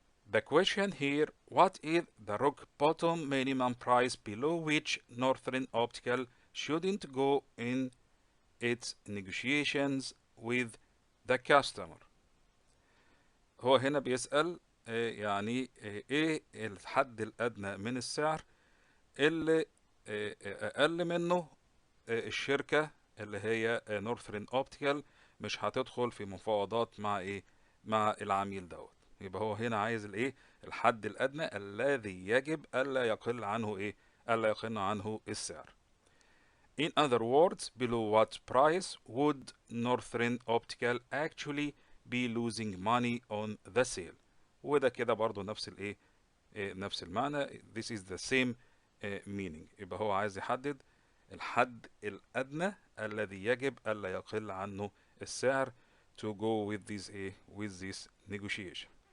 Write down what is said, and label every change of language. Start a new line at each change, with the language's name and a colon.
English: The question here, what is the rock bottom minimum price below which Northern Optical shouldn't go in its negotiations with the customer؟
Arabic: هو هنا بيسأل يعني ايه الحد الأدنى من السعر اللي أقل منه الشركة اللي هي نورثرن اوبتيكال مش هتدخل في مفاوضات مع ايه، مع العميل دوت. يبقى هو هنا عايز الايه، الحد الادنى الذي يجب الا يقل عنه ايه، الا يقل عنه السعر.
English: In other words, below what price would Northern Optical actually be losing money on the sale؟
Arabic: وده كده برضو نفس الايه، نفس المعنى.
English: This is the same meaning.
Arabic: يبقى هو عايز يحدد الحد الأدنى الذي يجب ألا يقل عنه السعر
English: to go with this with this negotiation.